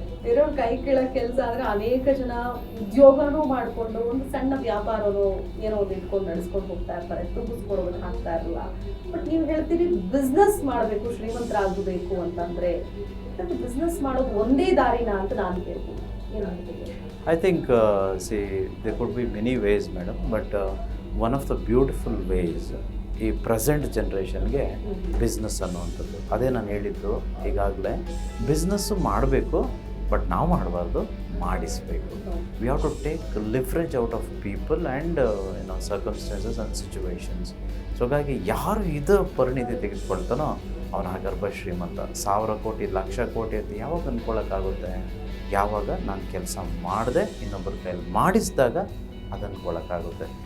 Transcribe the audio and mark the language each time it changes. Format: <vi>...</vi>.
<kn>ಇರೋ ಕೈ ಕೆಳ ಕೆಲಸ ಆದರೆ ಅನೇಕ ಜನ ಉದ್ಯೋಗನೂ ಮಾಡಿಕೊಂಡು ಒಂದು ಸಣ್ಣ ವ್ಯಾಪಾರನೋ ಏನೋ ಒಂದು ಇಟ್ಕೊಂಡು ನಡೆಸ್ಕೊಂಡು ಹೋಗ್ತಾ ಇರ್ತಾರೆ, ತುಂಬಿಸ್ಕೊಡೋದಕ್ಕೆ ಆಗ್ತಾ ಇರಲ್ಲ. ಬಟ್ ನೀವು ಹೇಳ್ತೀರಿ ಬಿಸ್ನೆಸ್ ಮಾಡಬೇಕು, ಶ್ರೀಮಂತರಾಗಬೇಕು ಅಂತಂದರೆ ಬಿಸ್ನೆಸ್ ಮಾಡೋದು ಒಂದೇ ದಾರಿನ ಅಂತ ನಾನು ಕೇಳ್ತೀನಿ. ಏನು ಹೇಳ್ತೀವಿ?</kn> <en>I think, see, there could be many ways, madam, but one of the beautiful ways</en> <kn>ಈ ಪ್ರೆಸೆಂಟ್ ಜನ್ರೇಷನ್ಗೆ ಬಿಸ್ನೆಸ್ ಅನ್ನುವಂಥದ್ದು, ಅದೇ ನಾನು ಹೇಳಿದ್ದು ಈಗಾಗಲೇ. ಬಿಸ್ನೆಸ್ಸು ಮಾಡಬೇಕು, ಬಟ್ ನಾವು ಮಾಡಬಾರ್ದು, ಮಾಡಿಸಬೇಕು.</kn> <en>We have to take leverage out of people and circumstances and situations.</en> <kn>So ಹಾಗಾಗಿ ಯಾರು ಇದು ಪರಿಣಿತಿ ತೆಗೆದುಕೊಳ್ತಾನೋ ಅವನ ಗರ್ಭ ಶ್ರೀಮಂತ. 1000 ಕೋಟಿ 1,00,000 ಕೋಟಿ ಅಂತ ಯಾವಾಗ ಅಂದ್ಕೊಳ್ಳೋಕ್ಕಾಗುತ್ತೆ? ಯಾವಾಗ ನಾನು ಕೆಲಸ ಮಾಡದೆ ಇನ್ನೊಬ್ಬರ ಕೈಯಲ್ಲಿ ಮಾಡಿಸಿದಾಗ ಅದು ಅಂದ್ಕೊಳ್ಳೋಕ್ಕಾಗುತ್ತೆ.</kn>